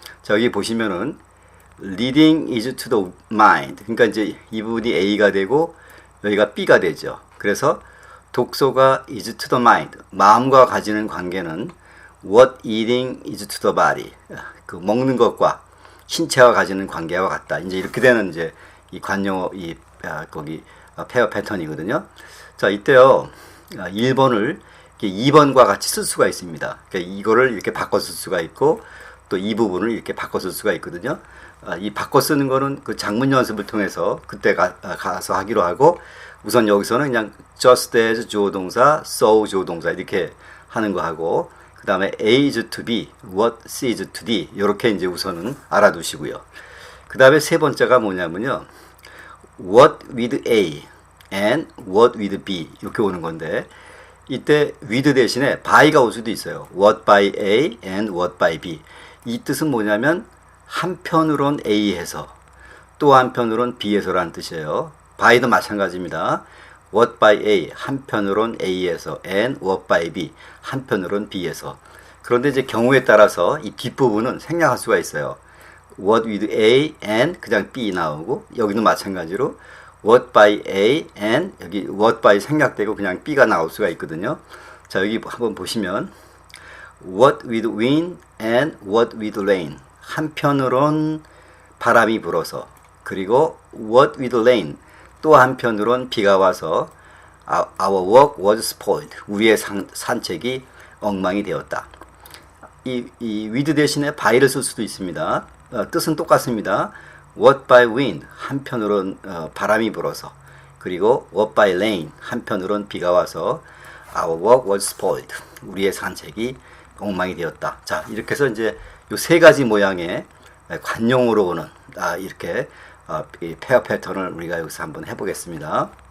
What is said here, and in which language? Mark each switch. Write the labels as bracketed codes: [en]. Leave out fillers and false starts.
[ko] 자, 여기 보시면은 [en] reading is to the mind. [ko] 그러니까 이제 이 부분이 A가 되고 여기가 B가 되죠. 그래서 독서가 [en] is to the mind. [ko] 마음과 가지는 관계는 [en] what eating is to the body. [ko] 먹는 것과 신체와 가지는 관계와 같다. 이제 이렇게 되는 이제 이 관용어 거기 페어 패턴이거든요. 자, 이때요. 1번을 2번과 같이 쓸 수가 있습니다. 그러니까 이거를 이렇게 바꿔 쓸 수가 있고 또 이 부분을 이렇게 바꿔 쓸 수가 있거든요. 이 바꿔 쓰는 거는 장문 연습을 통해서 그때 가서 하기로 하고 우선 여기서는 그냥 just as 주어 동사, so 주어 동사 이렇게 하는 거 하고 그 다음에 A is to be, what C is to D 이렇게 이제 우선은 알아두시고요. 그 다음에 세 번째가 뭐냐면요. [en] what with A and what with B [ko] 이렇게 오는 건데 이때 with 대신에 by가 올 수도 있어요. [en] what by A and what by B. [ko] 이 뜻은 뭐냐면 한편으론 A 해서 또 한편으론 B 해서라는 뜻이에요. by도 마찬가지입니다. [en] what by A [ko] 한편으론 A 해서 [en] and what by B [ko] 한편으론 B 해서. 그런데 이제 경우에 따라서 이 뒷부분은 생략할 수가 있어요. what with A and 그냥 B 나오고 여기도 마찬가지로 what by A and 여기 what by 생략되고 그냥 B가 나올 수가 있거든요. 자, 여기 한번 보시면 [en] what with wind and what with rain. [ko] 한편으론 바람이 불어서 그리고 [en] what with rain [ko] 또 한편으론 비가 와서 [en] our work was spoiled. [ko] 우리의 산책이 엉망이 되었다. 이 with 대신에 by를 쓸 수도 있습니다. 뜻은 똑같습니다. [en] what by wind [ko] 한편으론 바람이 불어서 그리고 [en] what by rain [ko] 한편으론 비가 와서 [en] our work was spoiled. [ko] 우리의 산책이 엉망이 되었다. 자, 이렇게 해서 이제 요 세 가지 모양의 관용으로 오는 이렇게 이 페어 패턴을 우리가 여기서 한번 해보겠습니다.